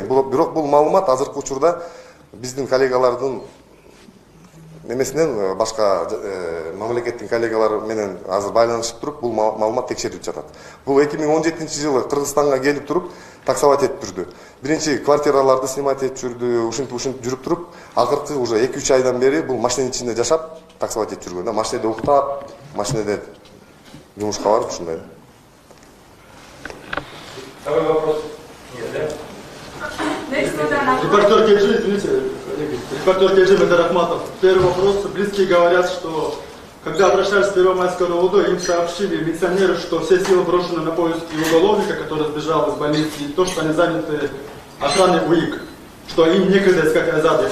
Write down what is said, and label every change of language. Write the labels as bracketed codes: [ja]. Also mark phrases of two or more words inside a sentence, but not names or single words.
[ky] Бирок бул маалымат азыркы учурда биздин коллегалардын немесинен башка мамлекеттин коллегалары менен азыр байланышып туруп бул маалымат текшерилип жатат. Бул 2017 жылы Кыргызстанга келип туруп таксовать этип жүрдү. Биринчи квартираларды снимать этип жүрдү, ушинтип жүрүп туруп, акыркы уже 2-3 айдан бери бул машинанын ичинде жашап таксовать этип жүргөн. Машинеде уктап, машинеде жумушка барып ушундай. [ru] Второй вопрос. Нет, да? Репортер Кельжи, извините, репортер Кельжи Бедарахматов. Первый вопрос. Близкие говорят, что когда обращались в Первомайское РОВД, им сообщили милиционеры, что все силы брошены на поиски уголовника, который сбежал из больницы, и то, что они заняты охраной УИК, что им некогда искать Азады.